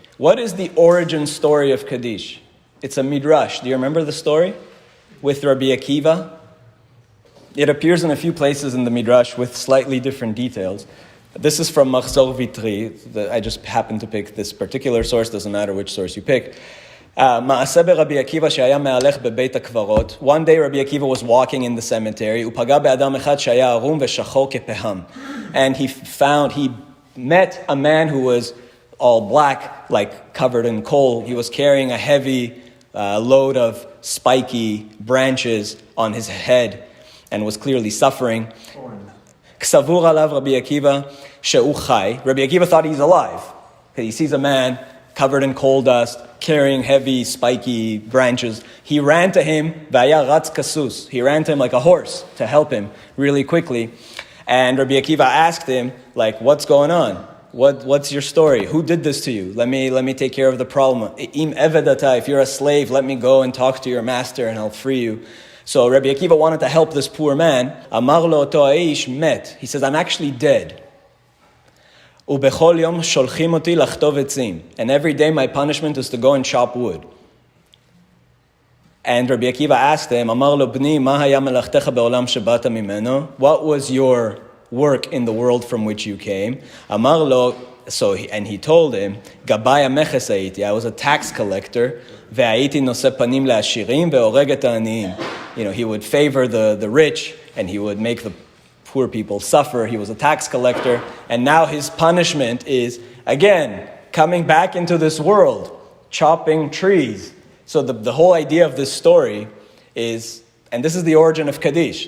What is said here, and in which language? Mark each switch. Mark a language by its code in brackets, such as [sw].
[en] What is the origin story of Kaddish? It's a midrash. Do you remember the story with Rabbi Akiva? It appears in a few places in the midrash with slightly different details. This is from Machzor Vitri. I just happened to pick this particular source. Doesn't matter which source you pick. [he] מעשה ברבי עקיבא שהיה מהלך בבית הקברות. [en] One day Rabbi Akiva was walking in the cemetery. [he] הוא פגע באדם אחד שהיה ערום ושחור כפהם. [en] And he met a man who was all black, like covered in coal. He was carrying a heavy load of spiky branches on his head and was clearly suffering. [he] כסבור עליו רבי עקיבא שהוא חי. [en] Rabbi Akiva thought he's alive. He sees a man covered in coal dust, carrying heavy, spiky branches. He ran to him, [he] vaya ratz kasus. [en] He ran to him like a horse to help him really quickly. And Rabbi Akiva asked him, like, what's going on? What's your story? Who did this to you? Let me take care of the problem. [he] Im evedata, [en] if you're a slave, let me go and talk to your master and I'll free you. So Rabbi Akiva wanted to help this poor man. [he] Amar lo oto haish met. [en] He says, I'm actually dead. [he] ובכל יום שולחים אותי לחטוב עצים. [en] And every day my punishment is to go and chop wood. And Rabbi Akiva asked him, [he] אמר לו בני, מה היה מלאכתך בעולם שבאת ממנו? [en] What was your work in the world from which you came? [he] אמר לו, [en] and he told him, [he] גבאי המכס הייתי, [en] I was a tax collector, [he] והייתי נושא פנים לעשירים והורג את העניים. [en] He would favor the rich, and he would make the poor people suffer. He was a tax collector, and now his punishment is, again, coming back into this world, chopping trees. So the whole idea of this story is, and this is the origin of Kaddish.